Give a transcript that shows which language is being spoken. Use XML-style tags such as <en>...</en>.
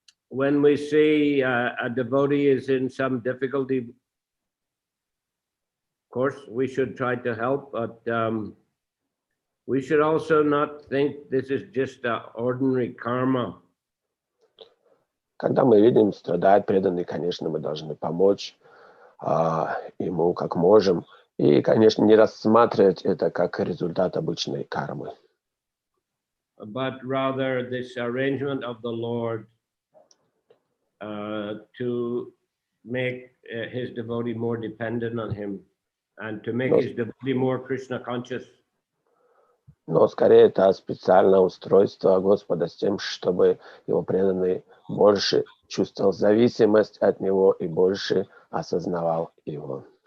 <en>When we see a devotee is in some difficulty, of course, we should try to help, but we should also not think this is just an ordinary karma.</en> <ru>Когда мы видим, страдает преданный, конечно, мы должны помочь ему как можем. И, конечно, не рассматривать это как результат обычной кармы.</ru> <en>But rather this arrangement of the Lord to make his devotee more dependent on him and to make his devotee more Krishna conscious.</en> <ru>Но скорее это специальное устройство Господа с тем, чтобы его преданный больше чувствовал зависимость от него и больше осознавал его.</ru>